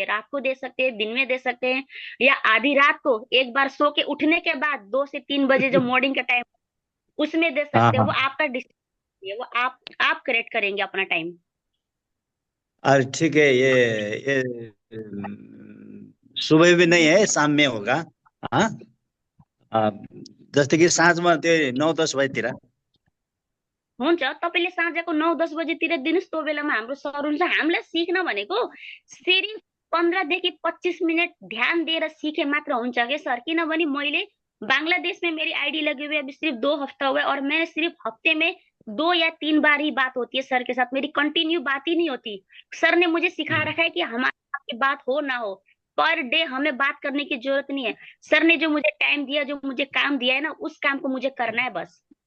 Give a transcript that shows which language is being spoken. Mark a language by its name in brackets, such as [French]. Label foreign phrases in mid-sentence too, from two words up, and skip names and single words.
[Hindi] रात को दे सकते हैं, दिन में दे सकते हैं, या आधी रात को एक बार सो के उठने के बाद 2 से 3 बजे जो मॉर्निंग का टाइम उसमें दे सकते हैं। वो आपका डिसीजन है, वो आप करेक्ट करेंगे अपना टाइम। अरे ठीक है। ये सुबह भी नहीं है, शाम में होगा। हाँ, [Nepali] जस्तै कि साँझमा त्यो 9-10 बजीतिर। हुन्छ तपाईँले साँझको 9-10 बजेतिर दिनुहोस्, त्यो बेलामा हाम्रो सर हुन्छ। हामीलाई सिक्न भनेको सिर्फ 15 देखि 25 मिनट ध्यान दिएर सीखे मात्र हुन्छ क्या सर। [Hindi] किनभने मैले बांग्लादेश में मेरी आईडी लगी हुई अभी सिर्फ 2 हफ्ता हुआ है, और मैं सिर्फ हफ्ते में 2 या 3 बार ही बात होती है सर के साथ, मेरी कंटिन्यू बात ही नहीं होती। सर ने मुझे सिखा रखा है कि हमारे आपकी बात हो ना हो, पर डे हमें बात करने की जरूरत नहीं है। सर ने जो मुझे टाइम दिया, जो मुझे काम दिया है ना, उस काम को मुझे करना है बस।